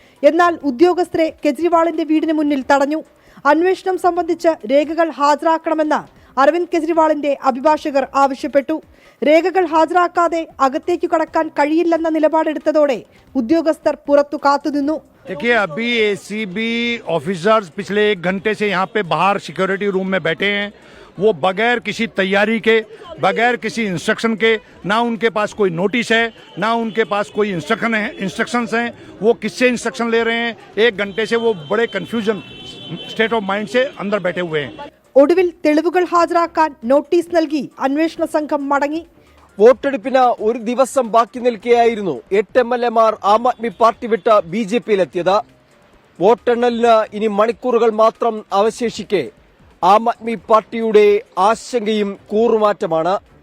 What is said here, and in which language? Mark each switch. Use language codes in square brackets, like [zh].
[ml] എന്നാൽ ഉദ്യോഗസ്ഥരെ കെജ്രിവാളിന്റെ വീടിന് മുന്നിൽ തടഞ്ഞു. അന്വേഷണം സംബന്ധിച്ച് രേഖകൾ ഹാജരാക്കണമെന്ന് അരവിന്ദ് കെജ്രിവാളിന്റെ അഭിഭാഷകർ ആവശ്യപ്പെട്ടു. രേഖകൾ ഹാജരാക്കാതെ അകത്തേക്ക് കടക്കാൻ കഴിയില്ലെന്ന നിലപാടെടുത്തതോടെ ഉദ്യോഗസ്ഥർ പുറത്തു കാത്തുനിന്നു. [hi] देखिए अभी एसीबी ऑफिसर्स पिछले 1 घंटे से यहाँ पे बाहर सिक्योरिटी रूम में बैठे हैं। वो बगैर किसी तैयारी के, बगैर किसी इंस्ट्रक्शन के, ना उनके पास कोई नोटिस है, ना उनके पास कोई इंस्ट्रक्शंस हैं। वो किससे इंस्ट्रक्शन ले रहे हैं? 1 घंटे से वो बड़े कंफ्यूजन स्टेट ऑफ माइंड से अंदर बैठे हुए हैं। [ml] ഒടുവിൽ തെളിവുകൾ ഹാജരാക്കാൻ നോട്ടീസ് നൽകി അന്വേഷണ സംഘം മടങ്ങി. വോട്ടെടുപ്പിന് ഒരു ദിവസം ബാക്കി നിൽക്കെയായിരുന്നു 8 MLA-മാർ ആം ആദ്മി പാർട്ടി വിട്ട് BJP-യിലെത്തിയത്. വോട്ടെണ്ണലിന് ഇനി മണിക്കൂറുകൾ മാത്രം അവശേഷിക്കെ ആം ആദ്മി പാർട്ടിയുടെ ആശങ്കയും കൂറുമാറ്റമാണ്.